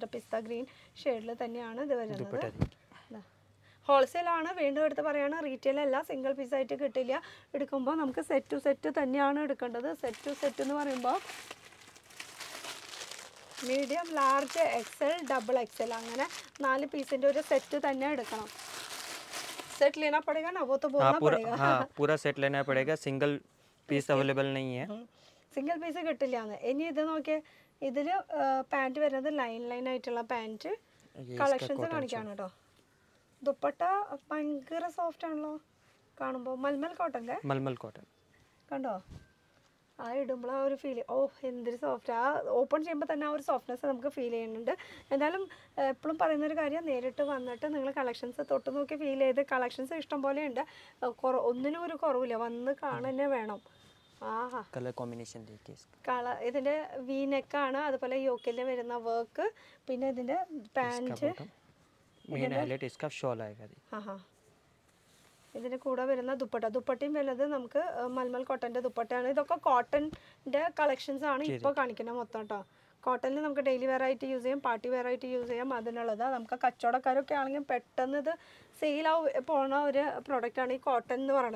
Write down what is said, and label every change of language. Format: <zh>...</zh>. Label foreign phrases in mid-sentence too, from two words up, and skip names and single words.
<en>pista green shade</en> <ml>തന്നെയാണ് ഇത് വരുന്നത്. ഹോൾസെയിലാണ്, വീണ്ടും എടുത്ത് പറയുകയാണ്, റീറ്റെയിൽ അല്ല.</ml> <en>single piece</en> <ml>കിട്ടില്ല. എടുക്കുമ്പോൾ നമുക്ക്</ml> <en>set to set</en> <ml>തന്നെയാണ് എടുക്കേണ്ടത്.</ml> <en>set to set</en> <ml>എന്ന് പറയുമ്പോൾ</ml> <en>medium, large, XL, double XL,</en> <ml>അങ്ങനെ 4 പീസിൻ്റെ ഒരു സെറ്റ് തന്നെ എടുക്കണം.</ml> <hi>सेट लेना पड़ेगा ना, वो तो बोलना पड़ेगा. हाँ पूरा सेट लेना पड़ेगा,</hi> <en>single piece available</en> <hi>नहीं है.</hi> <en>single piece</en> <ml>കിട്ടില്ലാന്ന്. ഇനി ഇത് നോക്കിയേ, ഇതിൽ പാൻറ്റ് വരുന്നത് ലൈൻ ആയിട്ടുള്ള</ml> <en>pant collections</en> <ml>കാണിക്കാണ് കേട്ടോ. ദുപ്പട്ട ഭയങ്കര സോഫ്റ്റ് ആണല്ലോ കാണുമ്പോൾ. മൽമൽ കോട്ടൻ്റെ, മൽമൽ കോട്ടൺ കണ്ടോ? ആ ഇടുമ്പോൾ ആ ഒരു ഫീൽ, ഓ എന്തൊരു സോഫ്റ്റ്. ആ ഓപ്പൺ ചെയ്യുമ്പോൾ തന്നെ ആ ഒരു സോഫ്റ്റ്നെസ് നമുക്ക് ഫീൽ ചെയ്യുന്നുണ്ട്. എന്തായാലും എപ്പോഴും പറയുന്നൊരു കാര്യം, നേരിട്ട് വന്നിട്ട് നിങ്ങൾ കളക്ഷൻസ് തൊട്ട് നോക്കി ഫീൽ ചെയ്ത്, കളക്ഷൻസ് ഇഷ്ടം പോലെ ഉണ്ട്, ഒന്നിനും ഒരു കുറവില്ല, വന്ന് കാണുന്നെ വേണം. ആഹാ,</ml> <en>colour combination</en> <ml>ഇതിൻ്റെ വി നെക്കാണ്, അതുപോലെ യോക്കിൽ വരുന്ന വർക്ക്, പിന്നെ ഇതിൻ്റെ പാൻറ്റ്,</ml> <en>main highlight</en> <hi>इसका शॉल आएगा.</hi> <ml>ആഹാ, ഇതിൻ്റെ കൂടെ വരുന്ന ദുപ്പട്ടയും വരുന്നത് നമുക്ക് മൽമൽ കോട്ടൻ്റെ ദുപ്പട്ടയാണ്. ഇതൊക്കെ കോട്ടൻ്റെ കളക്ഷൻസ് ആണ് ഇപ്പോൾ കാണിക്കുന്നത് മൊത്തം കേട്ടോ. കോട്ടണിൽ നമുക്ക്</ml> <en>daily wear</en> <ml>ആയിട്ട് യൂസ് ചെയ്യാം,</ml> <en>party wear</en> <ml>ആയിട്ട് യൂസ് ചെയ്യാം. അതിനുള്ളത് നമുക്ക് കച്ചവടക്കാരൊക്കെ ആണെങ്കിൽ പെട്ടെന്ന് ഇത് സെയിലാവും പോണ ഒരു പ്രോഡക്റ്റാണ് ഈ കോട്ടൺ എന്ന് പറയുന്നത്.</ml>